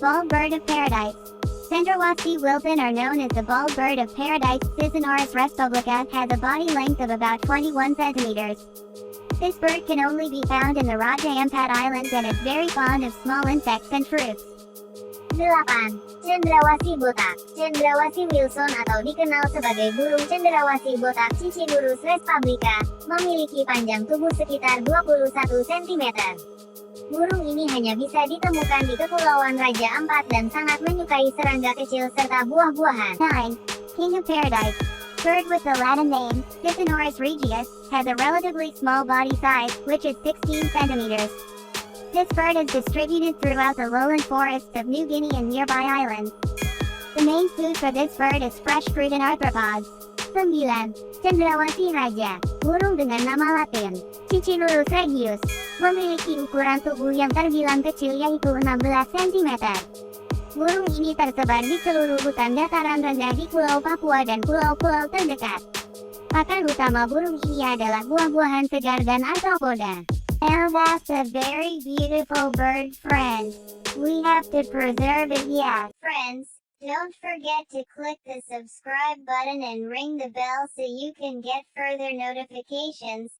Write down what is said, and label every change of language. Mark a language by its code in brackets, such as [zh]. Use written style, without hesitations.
[en] Bald bird of paradise. Cendrawasih wilson are known as the bald bird of paradise. Cicinarus respublica has a body length of about 21 centimeters. This bird can only be found in the Raja Ampat Islands and is very fond of small insects and fruits. [id] 8. Cendrawasih botak. Cendrawasih wilson atau dikenal sebagai burung cendrawasih botak Cicinarus respublica memiliki panjang tubuh sekitar 21 cm. Burung ini hanya bisa ditemukan di Kepulauan Raja Ampat dan sangat menyukai serangga kecil serta buah-buahan. [en] 9. King of Paradise. Bird with the Latin name, Cythinoris regius, has a relatively small body size, which is 16 centimeters. This bird is distributed throughout the lowland forests of New Guinea and nearby islands. The main food for this bird is fresh fruit and arthropods. 9. [id] Cendrawasih raja, burung dengan nama Latin, Ciccinullus regius, memiliki ukuran tubuh yang terbilang kecil yaitu 16 cm. Burung ini tersebar di seluruh hutan dataran rendah di Pulau Papua dan pulau-pulau terdekat. Pakan utama burung ini adalah buah-buahan segar dan arthropoda. [en] And that's a very beautiful bird, friends. We have to preserve it, yeah. Friends, don't forget to click the subscribe button and ring the bell so you can get further notifications.